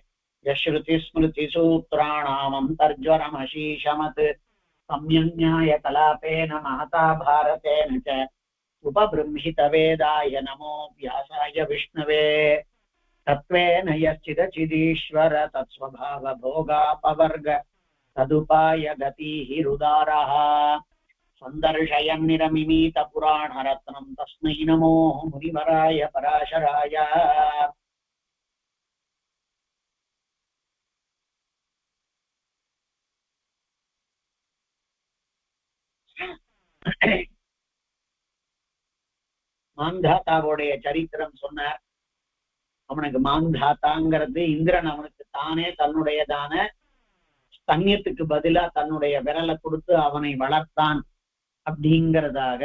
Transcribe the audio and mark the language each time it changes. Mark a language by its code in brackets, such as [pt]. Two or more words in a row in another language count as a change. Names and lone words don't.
[sa] यश्रुतिस्मृतिसूत्राणामन्तर्ज्वरमशीशमत् सम्यन्याय कलापेन महता भारतेन च उपबृंहितवेदाय नमो व्यासाय विष्णवे। तत्त्वेन यश्चिदचिदीश्वर तत्स्वभावभोगापवर्ग तदुपाय गतिः रुदारः सन्दर्शयन्निरमिमीतपुराणरत्नं तस्मै नमो मुनिवराय पराशराय। [ta] மாந்தாத்தாவுடைய சரித்திரம் சொன்னார். அவனுக்கு மாந்தாத்தாங்கிறது இந்திரன் அவனுக்கு தானே தன்னுடையதான ஸ்தன்யத்துக்கு பதிலா தன்னுடைய விரலை கொடுத்து அவனை வளர்த்தான் அப்படிங்கிறதாக.